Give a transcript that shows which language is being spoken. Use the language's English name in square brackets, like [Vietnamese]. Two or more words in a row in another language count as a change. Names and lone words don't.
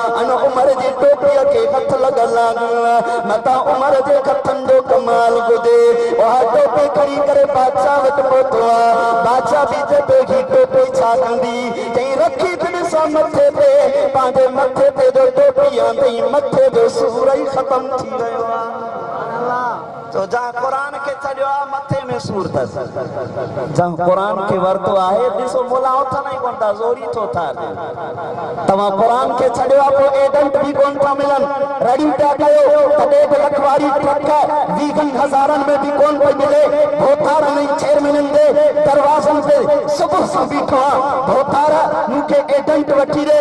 [Sindhi] अन उमर जी टोपीअ खे हथ लॻल मतां उमर जे हथनि जो कमाल हुजे। उहा टोपी खणी करे बादशाह वटि पहुतो आहे। बादशाह बि चए पियो ही टोपी छा कंदी? चई रखी ॾिसां मथे ते, पंहिंजे मथे ते जो टोपी आंदी मथे जो सूर ई ख़त्म थी वियो आहे। तो जहाँ कुरान के छड़ियो आहे मथे में सूर अथसि, जहाँ कुरान के वरतो आहे ॾिसो मुला उथन ई कोन था, ज़ोरी थो था। तव्हां कुरान के छड़ियो आहे पोइ एजेंट बि कोन था मिलनि, रड़ी पिया कयो तॾहिं बि लखवारी ट्रक 20,000 में बि कोन पई मिले। भोतार में चेयरमैननि जे दरवाज़नि ते सुबुह सां बीठो आहे, भोतार मूंखे एजेंट वठी ॾे।